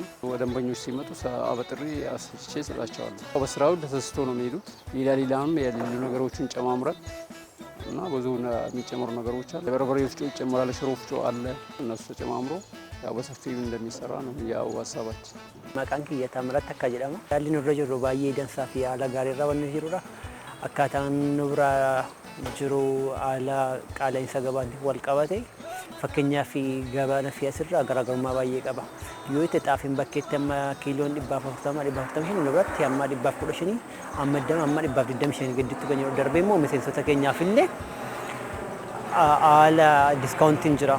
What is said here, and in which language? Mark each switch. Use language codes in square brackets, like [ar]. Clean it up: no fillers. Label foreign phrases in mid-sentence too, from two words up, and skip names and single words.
[am] ደንበኞች ሲመጡ አበጥሬ አስፈጭቼ እሰጣቸዋለሁ። በስራው ተሰስቶ ነው የሚሄዱት። ሌላም ያሉ ነገሮችን ጨማምረን እና ብዙ የሚጨምሩ ነገሮች አለ። የበርበሬ ወፍጮ ይጨምራል፣ ሽሮ ወፍጮ አለ። እነሱ ተጨማምሮ ያው በሰፊው እንደሚሰራ ነው ያው ሀሳባችን። [om] Maqaan kiyya Taamiraat Takkaa jedhama. Haalli nurra jirru baay'ee dansaa fi haala gaariirra waan jirudha. Akkaataan nurra jiru haala qaala'insa gabaatiin wal qabate fakkeenyaaf gabaan fi asirraa garaagarummaa baay'ee qaba. Yoo itti xaafiin bakkeetti amma kiiloon 140 nu biratti amma 115 amma 125 gidduutti kan jiru darbee immoo miseensota keenyaaf illee haala diskaawuntiin jira.